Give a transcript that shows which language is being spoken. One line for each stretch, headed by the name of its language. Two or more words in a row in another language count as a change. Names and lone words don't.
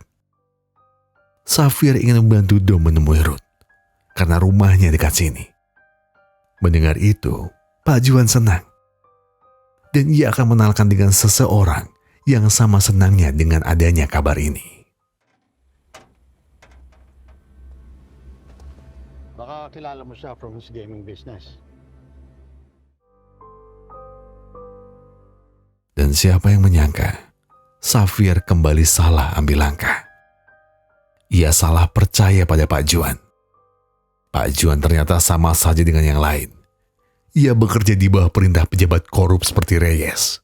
Indonesian: Xavier ingin membantu Dom menemui Ruth karena rumahnya dekat sini. Mendengar itu, Pak Juan senang. Dan ia akan mengenalkan dengan seseorang yang sama senangnya dengan adanya kabar ini.
Filipino: Baka kilala mo siya
English: from his gaming business.
Indonesian: Dan siapa yang menyangka, Xavier kembali salah ambil langkah. Ia salah percaya pada Pak Juan. Pak Juan ternyata sama saja dengan yang lain. Ia bekerja di bawah perintah pejabat korup seperti Reyes.